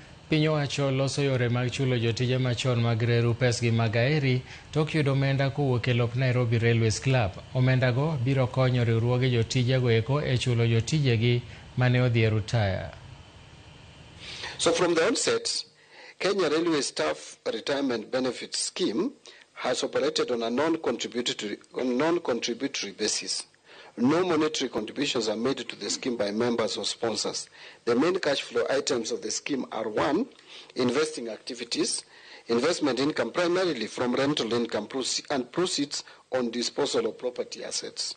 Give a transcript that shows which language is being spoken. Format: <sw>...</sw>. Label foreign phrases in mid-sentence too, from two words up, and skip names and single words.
<luo>Piny owacho loso yore mag chulo jotije machon mag reru pesgi mag aeri tok yudo omenda kowuok e lop Nairobi Railways Club. Omendago biro konyo riwruoge jotijego eko e chulo jotijegi mane odhi e rutaya.</luo> <en>So from the onset, Kenya Railway Staff Retirement Benefit Scheme has operated on a non-contributory basis. No monetary contributions are made to the scheme by members or sponsors. The main cash flow items of the scheme are: 1, investing activities, investment income primarily from rental income and proceeds on disposal of property assets.</en>